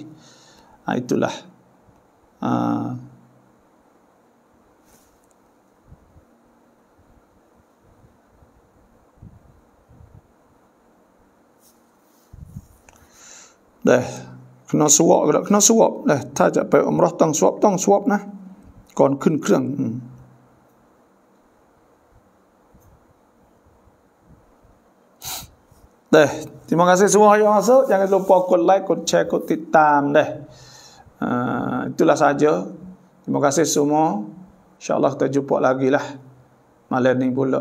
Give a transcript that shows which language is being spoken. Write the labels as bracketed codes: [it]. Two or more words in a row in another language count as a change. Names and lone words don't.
[ms] Itulah. Dah kena suap ke tak kena suap dah. Tak jak [th] ไปumrahต้องสวอปนะก่อนขึ้นเครื่อง [ms] Dah, terima kasih semua yang masuk. Jangan lupa kod like, kod share, kod ติดตาม dah. Itulah saja. Terima kasih semua. InsyaAllah kita jumpa lagi lah malam ni pula.